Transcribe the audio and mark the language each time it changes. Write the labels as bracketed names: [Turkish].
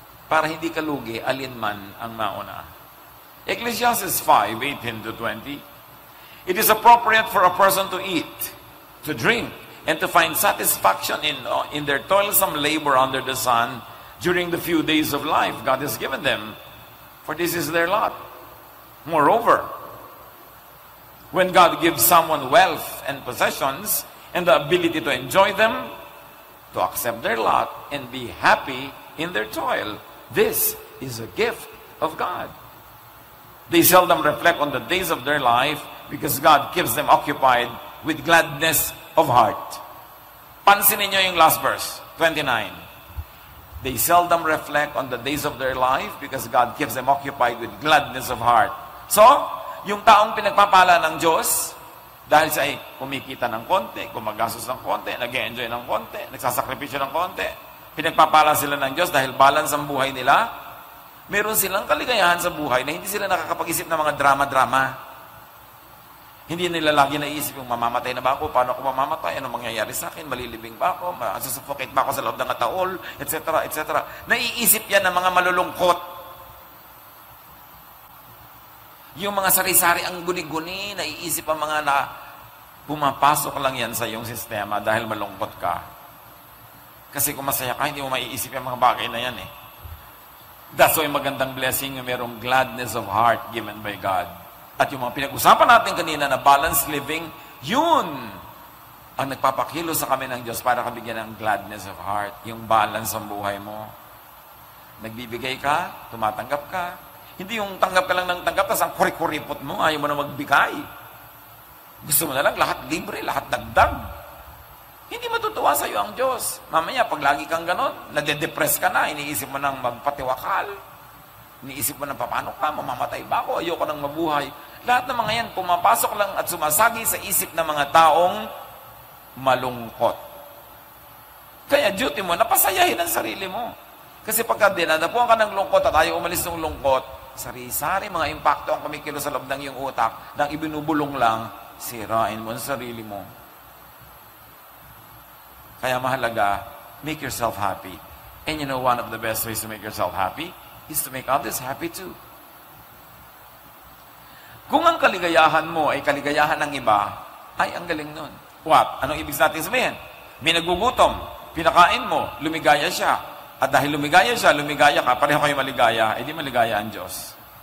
[Filipino] Para hindi ka lugi, alinman ang mauna. [English] Ecclesiastes 5:18-20. It is appropriate for a person to eat, to drink, and to find satisfaction in their toilsome labor under the sun during the few days of life God has given them, for this is their lot. Moreover, when God gives someone wealth and possessions and the ability to enjoy them, to accept their lot and be happy in their toil, this is a gift of God. They seldom reflect on the days of their life because God keeps them occupied with gladness of heart. [Filipino] Pansinin niyo yung [English] last verse, 29. They seldom reflect on the days of their life because God keeps them occupied with gladness of heart. [Filipino] So, yung taong pinagpapala ng Diyos, dahil siya ay kumikita ng konti, gumagastos ng konti, nag-enjoy ng konti, nagsasakripisyo ng konti, pinagpapala sila ng Diyos dahil balance ang buhay nila, meron silang kaligayahan sa buhay na hindi sila nakakapag-isip ng mga drama-drama. Hindi nila lagi naisip yung mamamatay na ba ako, paano ako mamamatay, ano mangyayari sa akin, malilibing ba ako, masusuffocate ba ako sa loob ng ataol, etc., etc. Naiisip yan ng mga malulungkot. Yung mga sari-sari ang guni-guni, naiisip ang mga na pumapasok lang yan sa iyong sistema dahil malungkot ka. Kasi kung masaya ka, hindi mo maiisip yung mga bagay na yan eh. [English] That's why magandang blessing [Filipino] yung merong [English] gladness of heart given by God. [Filipino] At yung mga pinag-usapan natin kanina na balanced living, yun ang nagpapakilo sa kami ng Diyos para kabigyan ng [English] gladness of heart. [Filipino] Yung balance ng buhay mo. Nagbibigay ka, tumatanggap ka. Hindi yung tanggap ka lang ng tanggap, tapos ang kuri-kuripot mo, ayaw mo na magbigay. Gusto mo na lang lahat libre, lahat dagdag. Hindi matutuwa sa iyo ang Diyos. Mamaya, pag lagi kang ganon, nade-depress ka na, iniisip mo nang magpatiwakal. Iniisip mo na, paano ka? Mamamatay ba ako? Ayoko nang mabuhay. Lahat ng mga yan, pumapasok lang at sumasagi sa isip ng mga taong malungkot. Kaya duty mo, napasayahin ang sarili mo. Kasi pagka dinadapuan ka ng lungkot at ayaw umalis ng lungkot, sari-sari mga impacto ang kumikilo sa loob ng iyong utak, nang ibinubulong lang, sirain mo ang sarili mo. Kaya mahalaga, [English] make yourself happy. And you know, one of the best ways to make yourself happy is to make others happy too. [Filipino] Kung ang kaligayahan mo ay kaligayahan ng iba, ay ang galing nun. What? Anong ibig natin sabihin? May nagugutom, pinakain mo, lumigaya siya. At dahil lumigaya siya, lumigaya ka, pareho kayo maligaya, di maligaya ang Diyos.